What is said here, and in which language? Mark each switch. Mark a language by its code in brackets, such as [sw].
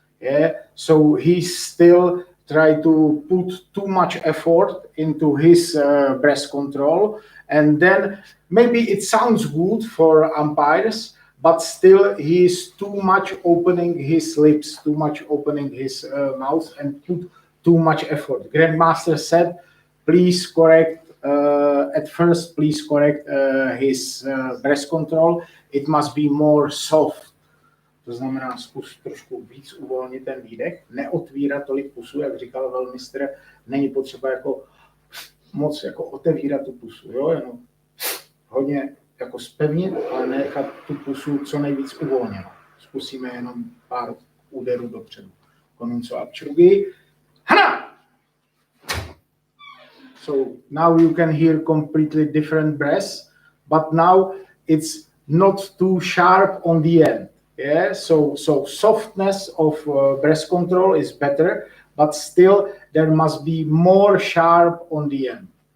[en] Yeah, so he still try to put too much effort into his breath control, and then maybe it sounds good for umpires, but still he is too much opening his lips, too much opening his mouth, and put too much effort. Grandmaster said, please correct. At first, please correct his breath control. It must be more soft. [cs] To znamená, zkus trošku víc uvolnit ten výdech, neotvírat tolik pusu, jak říkal velmistr, není potřeba jako moc jako otevírat tu pusu, jo, jenom hodně jako zpevnit, ale nechat tu pusu co nejvíc uvolněnou. Zkusíme jenom pár úderů dopředu. [ko] Koninco apčrugi. Hana! [en] So now you can hear completely different breaths, but now it's not too sharp on the end. Yeah, so softness of breath control is better, but still there must be more sharp on the end.